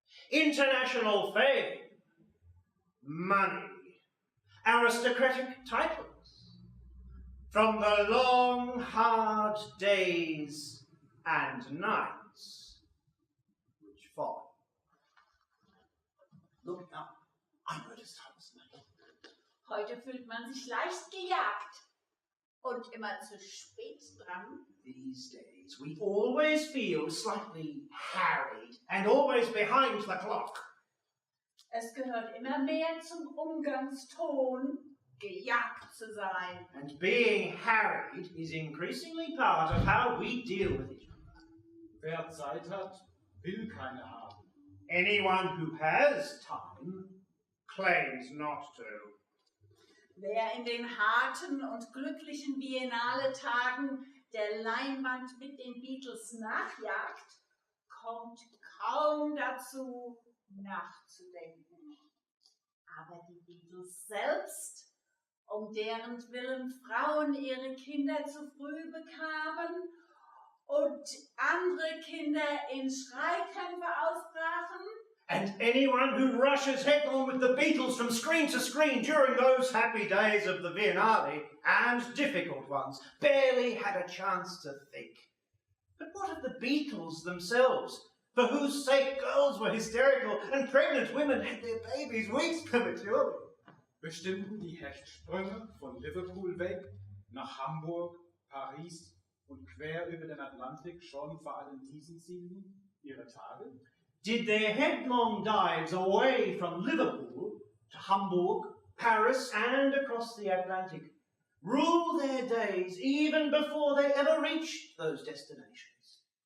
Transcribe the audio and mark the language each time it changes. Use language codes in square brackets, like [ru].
[en] International fame, money, aristocratic titles, from the long, hard days and nights which followed. Looking up, I noticed I was late. [de] Heute fühlt man sich leicht gejagt und immer zu spät dran. [en] These days, we always feel slightly harried and always behind the clock. [de] Es gehört immer mehr zum Umgangston, gejagt zu sein. [en] And being harried is increasingly part of how we deal with each other. [de] Wer Zeit hat, will keine haben. [en] Anyone who has time claims not to. [de] Wer in den harten und glücklichen Biennale-Tagen der Leinwand mit den Beatles nachjagt, kommt kaum dazu, nachzudenken. Aber die Beatles selbst, um deren Willen Frauen ihre Kinder zu früh bekamen und andere Kinder in Schreikämpfe ausbrachen, [en] And anyone who rushes headlong with the Beatles from screen to screen during those happy days of the Biennale, and difficult ones, barely had a chance to think. But what of the Beatles themselves, for whose sake girls were hysterical and pregnant women had their babies weeks prematurely? [de] Bestimmten die Hechtsprünge von Liverpool weg nach Hamburg, Paris und quer über den Atlantik schon vor allen diesen Zielen ihre Tage? [en] Did their headlong dives away from Liverpool to Hamburg, Paris, and across the Atlantic rule their days even before they ever reached those destinations?